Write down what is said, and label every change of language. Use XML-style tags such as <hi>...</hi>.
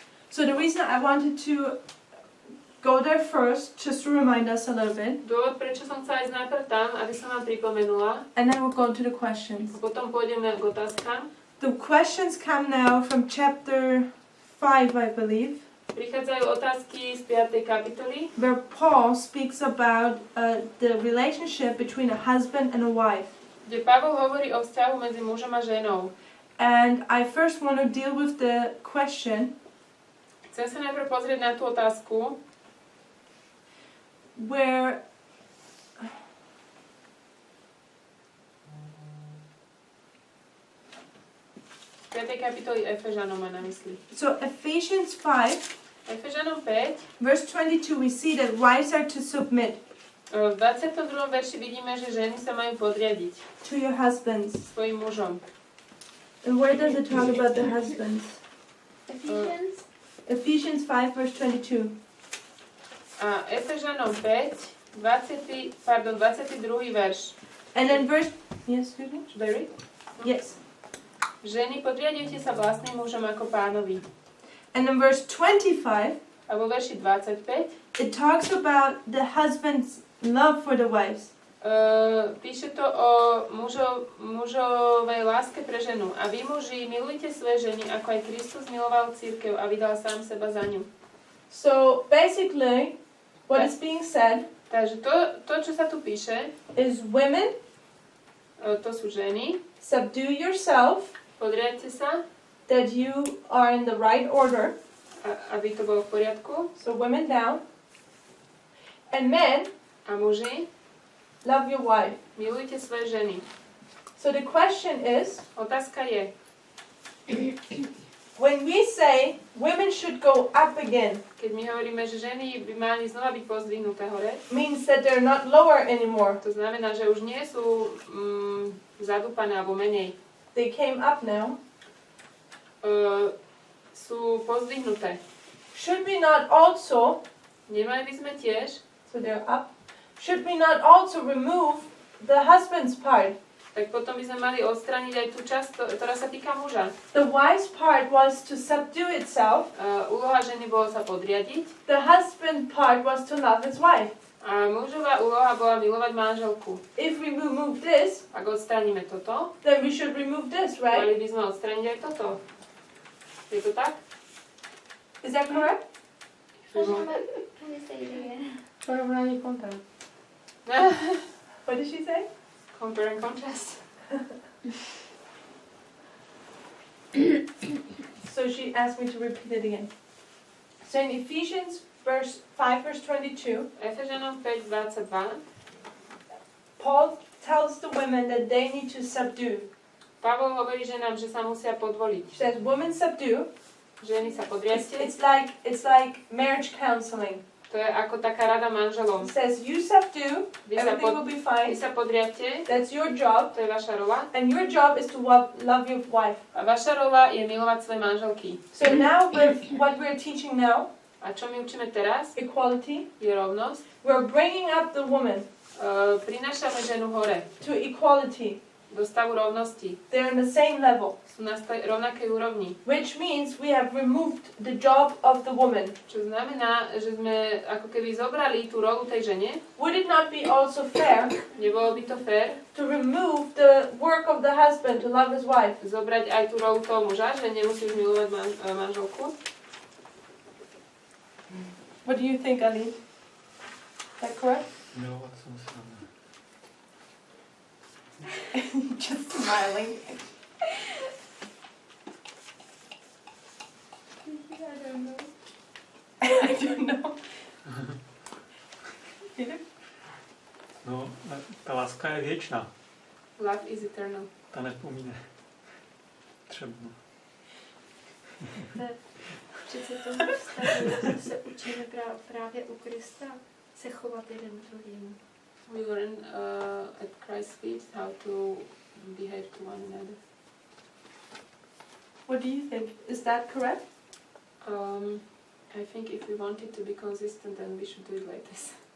<en>So the reason I wanted to go there first, just to remind us a little bit,</en> <sk>Dôvod, prečo som chcela ísť najprv tam, aby som vám pripomenula,</sk> <en>and then we'll go to the questions.</en> <sk>a potom pôjdeme k otázkam.</sk> <en>The questions come now from chapter 5, I believe,</en> <sk>Prichádzajú otázky z 5. kapitoly,</sk> <en>where Paul speaks about the relationship between a husband and a wife.</en> <sk>kde Pavol hovorí o vzťahu medzi mužom a ženou.</sk> <en>And I first want to deal with the question,</en> <sk>Chcem sa najprv pozrieť na tú otázku,</sk> <en>where</en> <sk>v 5. kapitoly Efežanom má na mysli.</sk> <en>so Ephesians 5,</en> <sk>Efežanom 5,</sk> <en>verse 22, we see that wives are to submit</en> <sk>v 22. verši vidíme, že ženy sa majú podriadiť</sk> <en>to your husbands.</en> <sk>svojim mužom.</sk> <en>And where does it talk about the husbands? Ephesians? Ephesians 5, verse 22.</en> <sk>A Efežanom 5, 22. verš.</sk> <en>And then verse, yes, excuse me? Should I read? Yes.</en> <sk>Ženy, podriadujte sa vlastným mužom ako pánovi.</sk> <en>And then verse 25,</en> <sk>A vo verši 25</sk> <en>it talks about the husband's love for the wives.</en> <sk>píše to o mužovej láske pre ženu. A vy muži, milujte svoje ženy, ako aj Kristus miloval cirkev a vydal sám seba za ňu.</sk> <en>So basically, what is being said</en> <sk>Takže to, čo sa tu píše,</sk> <en>is women,</en> <sk>to sú ženy.</sk> <en>subdue yourself,</en> <sk>Podriadte sa,</sk> <en>that you are in the right order.</en> <sk>aby to bolo v poriadku.</sk> <en>So women down. And men,</en> <sk>A muži,</sk> <en>love your wife.</en> <sk>milujte svoje ženy.</sk> <en>So the question is,</en> <sk>Otázka je,</sk> <en>when we say women should go up again,</en> <sk>keď my hovoríme, že ženy by mali znova byť pozdvihnuté hore,</sk> <en>means that they're not lower anymore.</en> <sk>to znamená, že už nie sú zadúpané alebo menej.</sk> <en>They came up now.</en> <sk>Sú pozdvihnuté.</sk> <en>Should we not also,</en> <sk>Nemali by sme tiež,</sk> <en>so they're up, should we not also remove the husband's part?</en> <sk>tak potom by sme mali odstrániť aj tú časť, ktorá sa týka muža.</sk> <en>The wife's part was to subdue itself.</en> <sk>Úloha ženy bolo sa podriadiť</sk> <en>The husband part was to love his wife.</en> <sk>A mužová úloha bola milovať manželku.</sk> <en>If we remove this,</en> <sk>Ak odstraníme toto,</sk> <en>then we should remove this, right?</en> <sk>mali by sme odstrániť aj toto. Je to tak?</sk> <en>Is that correct? Can you say it again?</en> <cs>Porovnání kontrast.</cs> <en>What did she say? Compare and contrast. So she asked me to repeat it again. So in Ephesians 5 verse 22,</en> <sk>Efežanom 5:22</sk> <en>Paul tells the women that they need to subdue.</en> <sk>Pavol hovorí ženám, že sa musia podvoliť.</sk> <en>He says, women subdue.</en> <sk>Ženy sa podriadte.</sk> <en>It's like marriage counseling.</en> <sk>To je ako taká rada manželom.</sk> <en>He says, you subdue,</en> <sk>Vy sa,</sk> <en>everything will be fine.</en> <sk>vy sa podriadte,</sk> <en>That's your job.</en> <sk>to je vaša rola.</sk> <en>And your job is to love your wife.</en> <sk>A vaša rola je milovať svoje manželky.</sk> <en>So now with what we're teaching now,</en> <sk>A čo my učíme teraz?</sk> <en>equality,</en> <sk>Je rovnosť.</sk> <en>we're bringing up the woman</en> <sk>Prinášame ženu hore.</sk> <en>to equality.</en> <sk>Do stavu rovnosti.</sk> <en>They're on the same level.</en> <sk>Sú na rovnakej úrovni.</sk> <en>Which means we have removed the job of the woman.</en> <sk>Čo znamená, že sme ako keby zobrali tú rolu tej žene.</sk> <en>Would it not be also fair</en> <sk>Nebolo by to fér</sk> <en>to remove the work of the husband to love his wife?</en> <sk>zobrať aj tú rolu toho muža, že nemusíš milovať manželku?</sk> <en>What do you think, Ali? Is that correct?</en> <cs>Milovat se musíme.</cs> <en>Just smiling. I don't know. I don't know.</en> <cs>No, ta láska je věčná.</cs> <en>Love is eternal.</en> <cs>Ta nepomíne. Třeba. Přece to vztahu se učíme právě u Krista se chovat jeden druhému.</cs> <en>We learn at Christ's feet how to behave to one another. What do you think? Is that correct? I think if we wanted to be consistent, then we should do it like this.</en>